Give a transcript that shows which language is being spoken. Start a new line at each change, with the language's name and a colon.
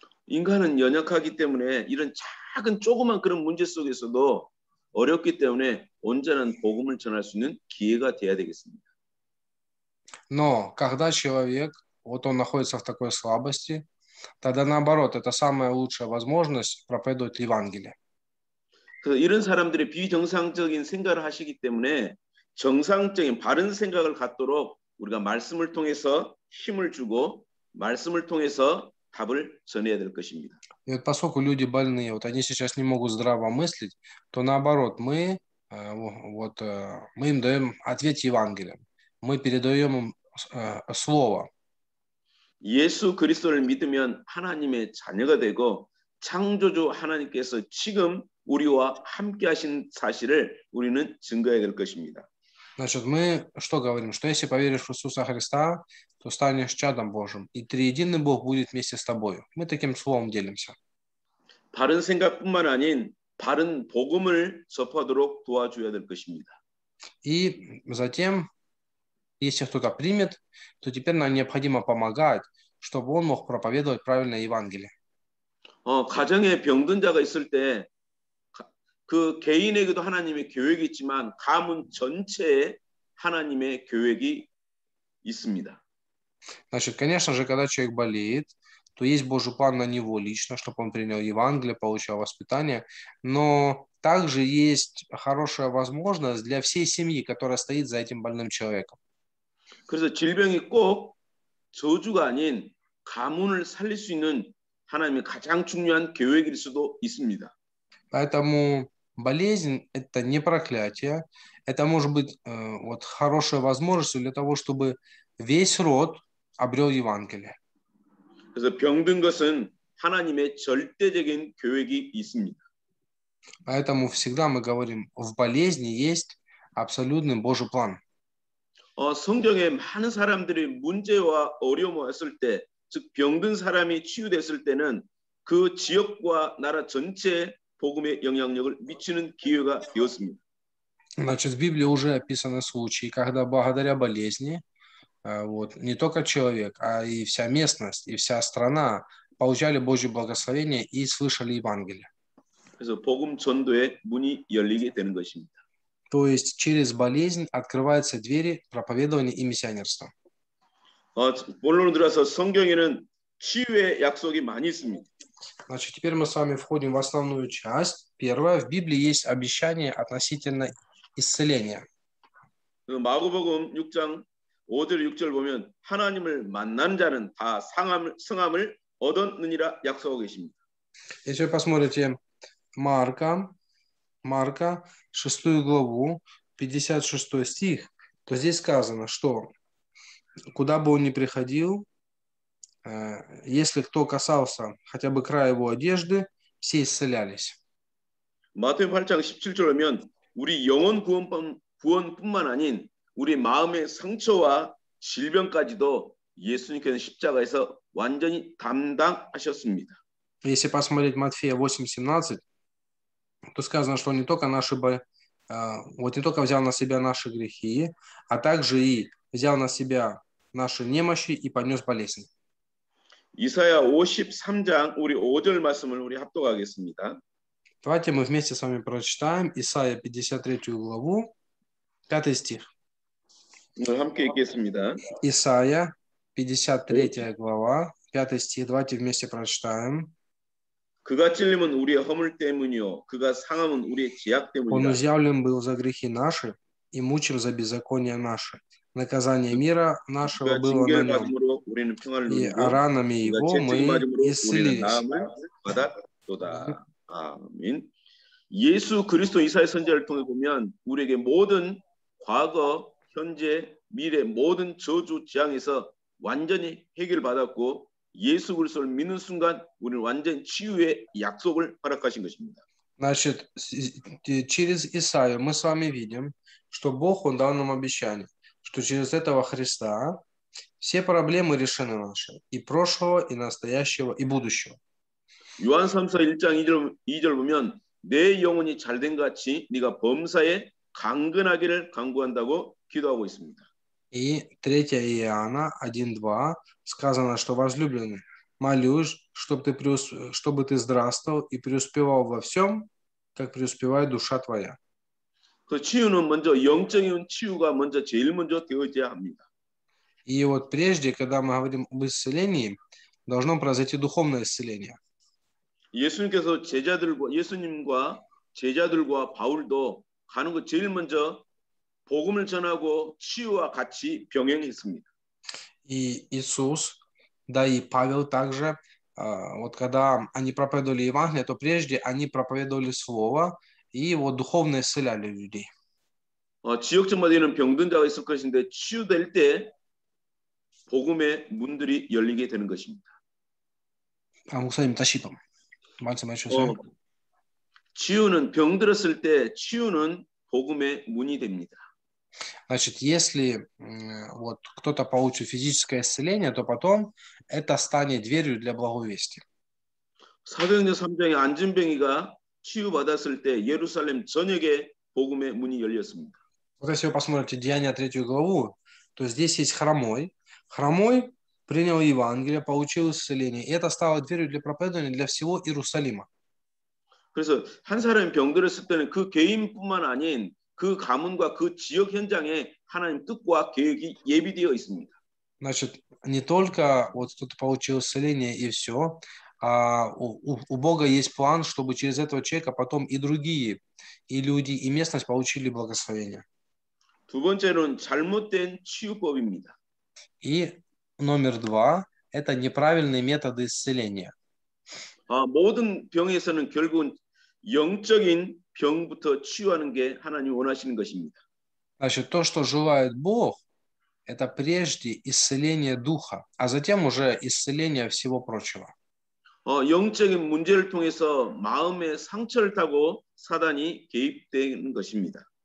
Korean: 인간은 연약하기 때문에 이런 작은 조그만 그런 문제 속에서도 어렵기 때문에 온전한 복음을 전할 수 있는 기회가 돼야 되겠습니다.
Russian: Но когда человек, вот он находится в такой слабости, тогда наоборот, это самая лучшая возможность проповедовать Евангелие.
Korean: 그래서 이런 사람들이 비정상적인 생각을 하시기 때문에 정상적인 바른 생각을 갖도록 우리가 말씀을 통해서 힘을 주고 말씀을 통해서 답을 전해야 될 것입니다.
Russian: И вот поскольку люди больные, вот они сейчас не могут здраво мыслить, то наоборот, мы им даем ответ Евангелием. Мы передаем им слово.
Korean: 예수 그리스도를 믿으면 하나님의 자녀가 되고 창조주 하나님께서 지금 우리와 함께 하신 사실을 우리는 증거해야 될 것입니다.
Russian: Значит, мы что говорим? Что если поверишь в Иисуса Христа, то станешь чадом Божьим, и триединый Бог будет вместе с тобой. Мы таким словом делимся.
Korean: 바른 생각뿐만 아닌 바른 복음을 접하도록 도와줘야 될 것입니다.
Russian: И затем, если кто-то примет, то теперь нам необходимо помогать, чтобы он мог проповедовать правильное Евангелие.
Korean: 가정에 병든 자가 있을 때 그 개인에게도 하나님의 계획이 있지만 가문 전체에 하나님의 계획이 있습니다.
Russian: Значит, конечно же, когда человек болеет, то есть Божий план на него лично, чтобы он принял Евангелие, получал воспитание, но также есть хорошая возможность для всей семьи, которая стоит за этим больным человеком.
Korean: 그래서 질병이 꼭 저주가 아닌 가문을 살릴 수 있는 하나님의 가장 중요한 계획일 수도 있습니다.
Russian: Поэтому болезнь – это не проклятие, это может быть вот хорошая возможность для того, чтобы весь род обрел Евангелие.
Korean: 그래서 병든 것은 하나님의 절대적인 계획이 있습니다.
Russian: Поэтому всегда мы говорим, в болезни есть абсолютный Божий план.
Korean: 성경에 많은 사람들이 문제와 어려움을 했을 때, 즉 병든 사람이 치유됐을 때는 그 지역과 나라 전체에 복음의 영향력을 미치는 기회가 되었습니다.
Russian: Значит, в Библии уже описаны случаи, когда благодаря болезни вот, не только человек, а и вся местность, и вся страна получали Божье благословение и слышали Евангелие.
Korean: 그래서 복음 전도의 문이 열리게 되는 것입니다.
Russian: То есть через болезнь открываются двери проповедования и миссионерства.
Korean: 본론으로 들어서 성경에는 치유의 약속이 많이 있습니다.
Russian: Значит, теперь мы с вами входим в основную часть. Первое, в Библии есть обещание относительно исцеления.
Korean: 마가복음 6장 5절 6절 보면 하나님을 만난 자는 다 성함을 얻었느니라 약속하고 계십니다.
Russian: Если вы посмотрите Марка 6 главу, 56 стих, то здесь сказано, что куда бы он ни приходил, если кто касался хотя бы края его одежды, все исцелялись.
Korean: 마태복음 8장 17절 보면 우리 영혼 구원뿐만 아닌 우리 마음의 상처와 질병까지도 예수님께서 십자가에서 완전히 담당하셨습니다.
Russian: Если посмотреть Матфея 8:17, то сказано, что он не только не только взял на себя наши грехи, а также и взял на себя наши немощи и понес болезнь.
Korean: 이사야 53장 우리 5절 말씀을 우리 합독하겠습니다.
Russian: Давайте мы вместе с вами прочитаем Исайя 53 главу, 5 стих.
Korean: 오늘 함께 읽겠습니다.
Russian: Исайя 53 глава, 5 стих. Давайте вместе прочитаем.
Korean: 그가 찔림은 우리의 허물 때문이요 그가 상함은 우리의 제약
Russian: Он
Korean: 때문이라.
Russian: изъявлен был за грехи наши и мучим за беззаконие наши. Наказание мира нашего
Korean: 그가
Russian: было на
Korean: 징계를
Russian: нем,
Korean: 받음으로 우리는 평안을
Russian: и
Korean: 누리고
Russian: ранами
Korean: 그가
Russian: его
Korean: 채찍을 맞음으로 우리는
Russian: исцелились.
Korean: 나음을 받았도다. 아멘. 예수 그리스도 이사야 선지자를 통해 보면 우리에게 모든 과거, 현재, 미래 모든 저주 재앙에서 완전히 해결받았고 예수 그리스도를 믿는 순간 우리는 완전 치유의 약속을 허락하신 것입니다.
Russian: Значит, через Исаию мы с вами видим, что Бог, Он дал нам обещание, что через этого Христа все проблемы решены наши, и прошлого, и настоящего, и будущего.
Korean: 요한삼서 1장 2절 보면 내 영혼이 잘된 같이 네가 범사에 강건하기를 간구한다고 기도하고 있습니다.
Russian: И 3 Иоанна 1:2 сказано, что возлюбленный, молюсь, чтобы ты здравствовал и преуспевал во всем, как преуспевает душа твоя.
Korean: 그 치유는 먼저 영적인 치유가 제일 먼저 되어져야 합니다.
Russian: И вот прежде, когда мы говорим об исцелении, должно произойти духовное исцеление.
Korean: 예수님과 제자들과 바울도 가는 거 제일 먼저 복음을 전하고 치유와 같이 병행했습니다.
Russian: И Иисус, да и Павел также, вот когда они проповедовали Евангелие, то прежде они проповедовали Слово и вот духовно исцеляли людей.
Korean: 지역적마다 있는 병든 자가 있을 것인데 치유될 때 복음의 문들이 열리게 되는 것입니다. 목사님 다시 좀 말씀해 주세요. 치유는 병들었을 때 치유는 복음의 문이 됩니다.
Russian: Значит, если вот кто-то получит физическое исцеление, то потом это станет дверью для благовестия.
Korean: 사도행전 3장에 안진병이가 치유받았을 때 예루살렘 전역에 복음의 문이 열렸습니다.
Russian: Вот если вы посмотрите Деяния 3 главу, то здесь есть хромой. Хромой принял Евангелие, получил исцеление, и это стало дверью для проповедования для всего Иерусалима.
Korean: 그래서 한 사람이 병들었을 때는 그 개인뿐만 아닌 그 가문과 그 지역 현장에 하나님 뜻과 계획이 예비되어 있습니다.
Russian: Значит, не только вот кто-то получил исцеление и все, а у Бога есть план, чтобы через этого человека потом и другие, и люди, и местность получили благословение.
Korean: 두 번째는 잘못된 치유법입니다.
Russian: И номер два – это неправильные методы исцеления.
Korean: 모든 병에서는 결국은 영적인 병부터 치유하는 게 하나님 원하시는 것입니다.
Russian: Значит, то, что желает Бог, это прежде исцеление духа, а затем уже исцеление всего прочего.
Korean: 영적인 문제를 통해서 마음의 상처를 타고 사단이 개입되는 것입니다.